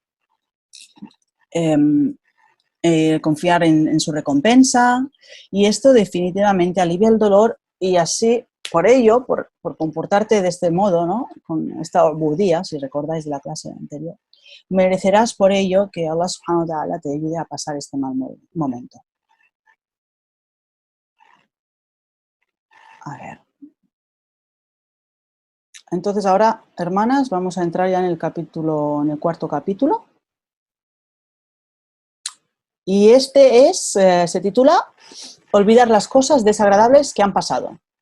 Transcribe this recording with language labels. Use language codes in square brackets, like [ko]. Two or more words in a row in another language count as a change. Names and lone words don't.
[es] confiar en su recompensa, y esto definitivamente alivia el dolor y así, por ello, por comportarte de este modo, ¿no? Con esta budía, si recordáis de la clase anterior, merecerás por ello que Allah [ar] سبحانه وتعالى [es] te ayude a pasar este mal momento. A ver. Entonces ahora, hermanas, vamos a entrar ya en el cuarto capítulo. Y este se titula Olvidar las cosas desagradables que han pasado.